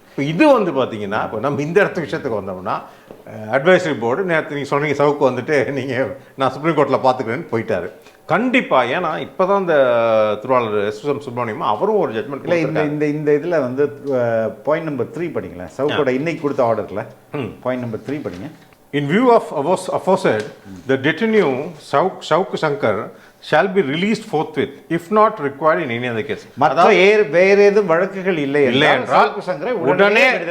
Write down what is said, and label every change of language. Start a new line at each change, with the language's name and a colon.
Tamil: இப்போ இது வந்து பார்த்தீங்கன்னா இப்போ நம்ம இந்த இடத்து விஷயத்துக்கு வந்தோம்னா அட்வைசரி போர்டு நேற்று நீங்கள் சொன்னீங்க சவுக்கு வந்துட்டு நீங்கள் நான் சுப்ரீம் கோர்ட்டில் பார்த்துக்கிறேன்னு போயிட்டாரு. கண்டிப்பாக, ஏன்னா இப்போ தான் இந்த திருவாளர் எஸ்.எம். சுப்ரமணியம் அவரும் ஒரு ஜட்மெண்ட் இல்லை. இந்த இந்த இதில் வந்து பாயிண்ட் நம்பர் 3 படிங்களேன். சவுக்கோட இன்னைக்கு கொடுத்த ஆர்டரில் பாயிண்ட் நம்பர் 3 படிங்க.
English: In view of aforesaid, the detainee shankar shall be released forthwith if not required in any other case.
Tamil: மற்ற வேறு எதுவும் வழக்குகள் இல்லை என்றால் சங்கரை உடனே